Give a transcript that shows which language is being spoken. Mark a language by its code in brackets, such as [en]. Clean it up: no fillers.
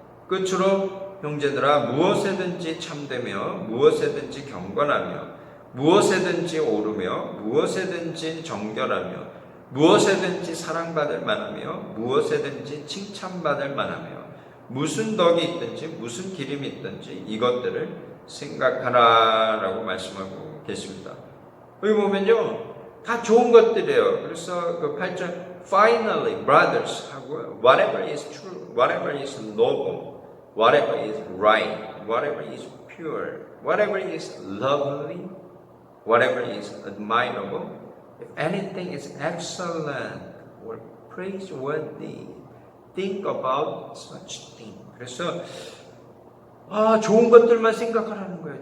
[ko] 끝으로 형제들아 무엇에든지 참되며 무엇에든지 경건하며 무엇에든지 오르며 무엇에든지 정결하며 무엇에든지 사랑받을 만하며 무엇에든지 칭찬받을 만하며 무슨 덕이 있든지 무슨 기림이 있든지 이것들을 생각하라라고 말씀하고 계십니다. 여기 보면요 다 좋은 것들이에요. 그래서 그 8절 [en] Finally, brothers 하고 whatever is true, whatever is noble, whatever is right, whatever is pure, whatever is lovely, whatever is admirable, if anything is excellent or praiseworthy, think about such thing. [ko] 그래서 좋은 것들만 생각하라는 거예요.